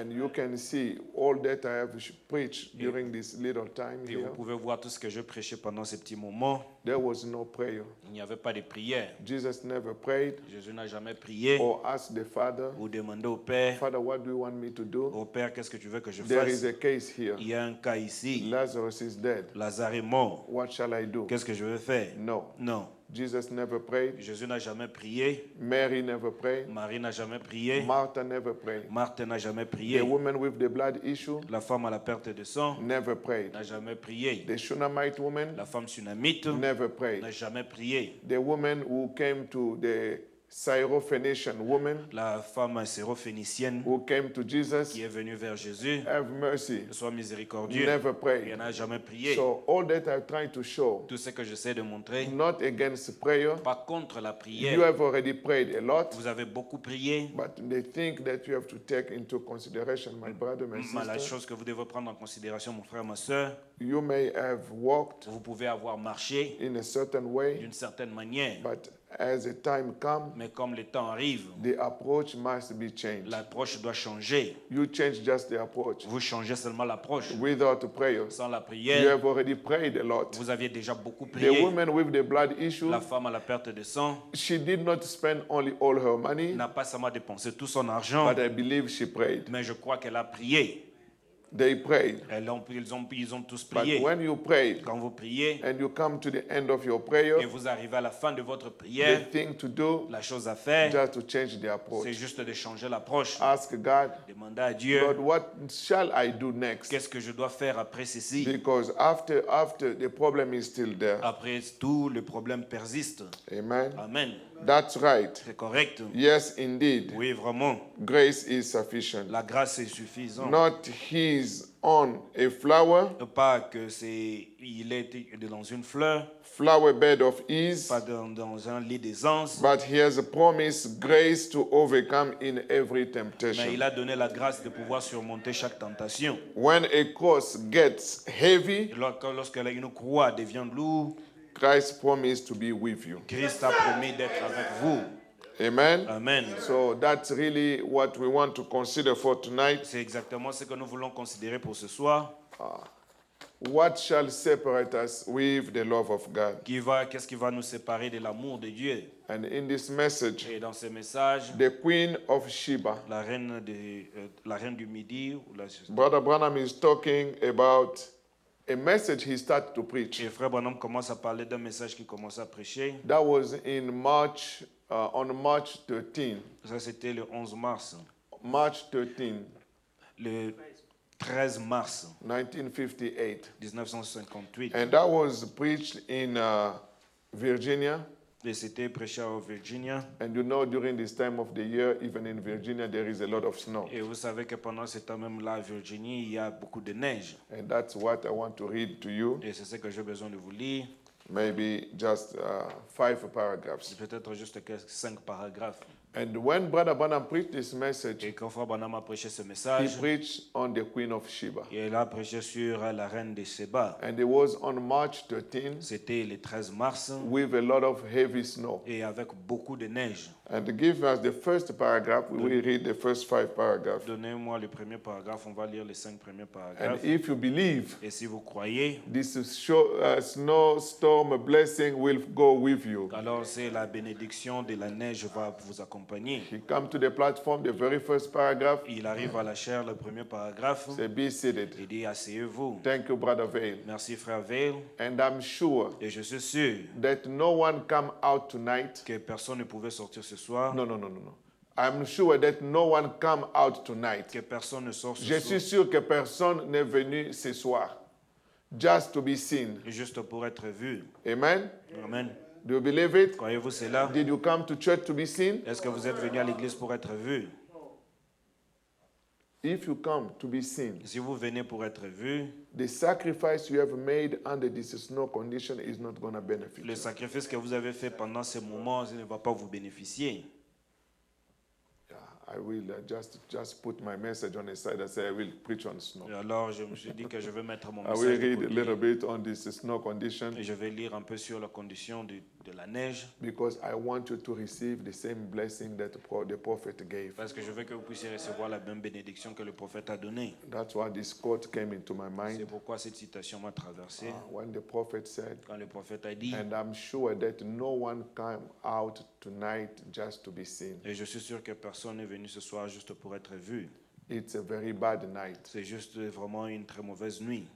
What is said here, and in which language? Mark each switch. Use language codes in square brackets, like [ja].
[en] And you can see all that I have preached during this little time [fr] Et vous [en] here. [fr] pouvez voir tout ce que je prêchais pendant ces petits moments. [en] There was no prayer. [fr] Il n'y avait pas de prière. [en] Jesus never prayed [fr] Jésus n'a jamais prié [en] or asked the Father, [fr] ou demandé au Père, [en] Father, what do you want me to do? [fr] au Père, qu'est-ce que tu veux que je [en] There [fr] fasse? [en] is a case here. [fr] Il y a un cas ici. [en] Lazarus is dead. [fr] Lazare est mort. [en] What shall I do? [fr] Qu'est-ce que je veux faire? [en] No. [fr] Non. [en] Jesus never prayed. [fr] Jésus n'a jamais prié. [en] Mary never prayed. [fr] Marie n'a jamais prié. [en] Martha never prayed. [fr] Marthe n'a jamais [en] The [fr] prié. [en] woman with the blood issue [fr] La femme à la perte de sang [en] never prayed. [fr] n'a jamais prié. [en] The Shunammite woman [fr] La femme sunamite [en] never [fr] n'a [en] prayed. [fr] jamais prié. [en] The woman who came to the Syrophoenician woman [fr] La femme syrophénicienne [en] who came to Jesus, [fr] qui est venue vers Jésus, [en] have mercy, [fr] sois miséricordieux, [en] never [fr] elle [en] prayed. [fr] n'a jamais prié. [en] So all that I try to show, [fr] Tout ce que j'essaie de montrer, [en] not against prayer. [fr] pas contre la [en] You [fr] prière. [en] have already prayed a lot, [fr] Vous avez beaucoup prié, [en] but they think that you have to take into consideration, my brother, my [fr] mais la [en] sister. [fr] chose que vous devez prendre en considération, mon frère, ma soeur, [en] You may have walked [fr] vous pouvez avoir marché [en] in a certain way, [fr] d'une certaine manière, [en] but as the time comes, [fr] mais comme le temps arrive, [en] the approach must be changed. [fr] l'approche doit changer. [en] You change just the approach. [fr] Vous changez seulement l'approche. [en] Without prayer, [fr] Sans la [en] you [fr] prière, [en] have already prayed a lot. [fr] vous aviez déjà beaucoup [en] The [fr] prié. [en] woman with the blood issue, [fr] La femme à la perte de sang [en] she did not spend only all her money, [fr] n'a pas seulement dépensé tout son argent, [en] but I believe she prayed. [fr] mais je crois qu'elle a prié. [en] They prayed. [fr] Ils ont tous [en] But [fr] prié. [en] when you prayed [fr] Quand vous priez [en] and you come to the end of your [fr] et [en] prayer, [fr] vous arrivez à la fin de votre [en] the [fr] prière, [en] thing to do [fr] la chose à faire, [en] just to change the [fr] c'est [en] approach. [fr] juste de changer l'approche. [en] Ask God, [fr] Demandez à Dieu, [en] Lord, what shall I do next? [fr] qu'est-ce que je dois faire après ceci? [en] Because after the problem is still there. [fr] Après tout, le problème persiste. [en] Amen. [fr] Amen. [en] That's right. [fr] C'est correct. [en] Yes, indeed. [fr] Oui, vraiment. [en] Grace is sufficient. [fr] La grâce est suffisante. [en] Not his on a flower, [fr] Pas que il est dans une fleur, [en] flower bed of ease, [fr] pas dans un lit d'aisance, [en] but he has promised grace to overcome in every [fr] mais [en] temptation. [fr] il a donné la grâce de pouvoir surmonter chaque tentation. [en] When a cross gets heavy, [fr] Lorsque une croix devient lourde, [en] Christ promised to be with you. [fr] Christ a promis d'être avec vous. [en] Amen. [fr] Amen. [en] So that's really what we want to consider for tonight. [fr] C'est exactement ce que nous voulons considérer pour ce soir. [en] What shall separate us with the love of God? [fr] Qu'est-ce qui va nous séparer de l'amour de Dieu? [en] And in this message, [fr] Et dans ce message, [en] the Queen of Sheba, [fr] la reine du Midi, [en] Brother Branham is talking about a message he started to preach. [fr] et Frère Branham commence à parler d'un message qu'il commence à prêcher. [en] That was in March, on March 13. [fr] Ça, c'était le 11 mars. [en] March 13, [fr] Le 13 mars [en] 1958. [fr] 1958. [en] And that was preached in Virginia. [fr] Et c'était prêché en Virginia. [en] And you know, during this time of the year, even in Virginia, there is a lot of snow. [fr] Et vous savez que pendant ce temps même-là, à Virginie, il y a beaucoup de neige. [en] And that's what I want to read to you. [fr] Et c'est ce que j'ai besoin de vous lire. [en] Maybe just 5 paragraphs. [fr] Peut-être juste 5 paragraphes. [en] And when Brother Branham preached this message, [fr] Et quand Frère Branham a prêché ce [en] he [fr] message, [en] preached on the Queen of Sheba. [fr] il a prêché sur la reine de Séba. [en] And it was on March 13 [fr] C'était le 13 mars [en] with a lot of heavy snow. [fr] et avec beaucoup de neige. [en] And to give us the first paragraph, we will read the first 5 paragraphs. [fr] Donnez-moi le premier paragraphe, on va lire les 5 premiers [en] And [fr] paragraphes. [en] if you believe, [fr] Et si vous croyez, [en] this snowstorm blessing will go with you. [fr] alors c'est la bénédiction de la neige va vous accompagner. [en] He come to the platform, the very first paragraph, [fr] Il arrive à la chair, le premier paragraphe. [en] say, be seated. [fr] Il dit, asseyez-vous. [en] Thank you, Brother Vale. [fr] Merci frère Veil. [en] And I'm sure [fr] Et je suis sûr [en] that no one come out tonight. [fr] que personne ne pouvait sortir ce soir. [en] No. I'm sure that no one come out tonight. [fr] Que personne ne sort ce Je suis soir. sûr que personne n'est venu ce soir [en] just to be seen. [fr] Juste pour être vu. [en] Amen? [fr] Amen. [en] Do you believe it? [fr] Croyez-vous cela? [en] Did you come to church to be seen? [fr] Est-ce que vous êtes venu à l'église pour être vu? [en] If you come to be seen, [fr] Si vous venez pour être vu, [en] the sacrifice you have made under this snow condition is not going to benefit [fr] le [en] you. [fr] sacrifice que vous avez fait pendant ces moments ne va pas vous bénéficier. [en] I will just put my message on the side and say I will preach on snow. [fr] Et alors, je me suis dit que je vais mettre mon [en] I will [fr] message de [en] read a little [fr] côté [en] bit on this snow condition [fr] et je vais lire un peu sur la condition de la neige [en] because I want you to receive the same blessing that the prophet gave. [fr] parce que je veux que vous puissiez recevoir la même bénédiction que le prophète a donnée. [en] That's why this quote came into my [fr] C'est [en] mind [fr] pourquoi cette citation m'a traversé [en] when the prophet said, [fr] quand le prophète a dit, [en] and I'm sure that no one came out tonight just to be seen. [fr] et je suis sûr que personne n'est venu ce soir juste pour être vu. [en] It's a very bad night. [fr] C'est juste vraiment une très mauvaise nuit.